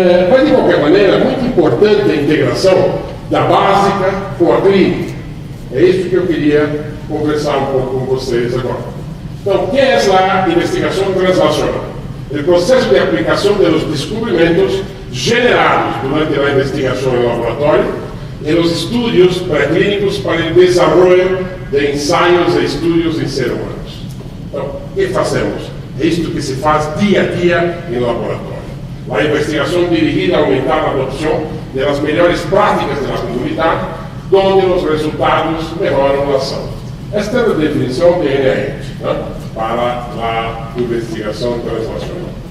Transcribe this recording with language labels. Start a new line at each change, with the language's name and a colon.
Portuguese: Mas de qualquer maneira, é muito importante a integração da básica com a clínica. É isso que eu queria conversar um pouco com vocês agora. Então,
Spanish: ¿qué es la investigación translacional? El proceso de aplicación de los descubrimientos generados durante la investigación en laboratorio en los estudios preclínicos para el desarrollo de ensayos e estudios
Portuguese: em seres humanos. Então, o que fazemos? É isto que se faz dia a dia em laboratório. A investigação dirigida a aumentar a adopção das melhores práticas da comunidade, onde os resultados melhoram a saúde. Esta é a definição de NIH, né, para a investigação translacional.